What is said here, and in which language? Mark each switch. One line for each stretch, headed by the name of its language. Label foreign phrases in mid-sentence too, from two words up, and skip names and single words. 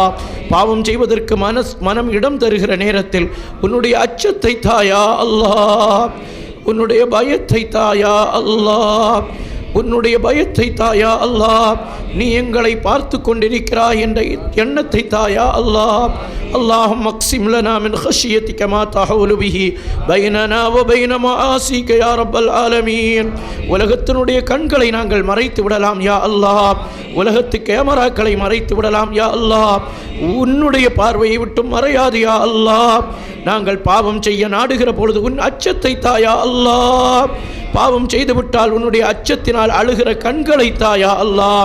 Tamil: பாவம் செய்வதற்கு மனம் இடம் தருகிற நேரத்தில் உன்னுடைய அச்சத்தை தாயா அல்லாஹ். உன்னுடைய பயத்தை தாயா அல்லாஹ். உன்னுடைய பயத்தை தாயா அல்லாஹ். நீ எங்களை பார்த்து கொண்டிருக்கிறாய் என்ற எண்ணத்தை தாயா அல்லாஹ்.
Arabic: اللهم اقسم لنا من خشيتك ما تحول به بيننا وبين معاصيك يا رب العالمين.
Tamil: உலகத்தினுடைய கண்களை நாங்கள் மறைத்து விடலாம்
Arabic: يا الله.
Tamil: உலகத்து கேமராக்களை மறைத்து விடலாம்
Arabic: يا الله.
Tamil: உன்னுடைய பார்வையை விட்டு மறையாது
Arabic: يا الله.
Tamil: நாங்கள் பாவம் செய்ய நாடுகிற பொழுது உன் அச்சத்தை தாயா அல்லாஹ். பாவம் செய்துவிட்டால் உன்னுடைய அச்சத்தினால் அழுகிற கண்களை தாயா அல்லாஹ்.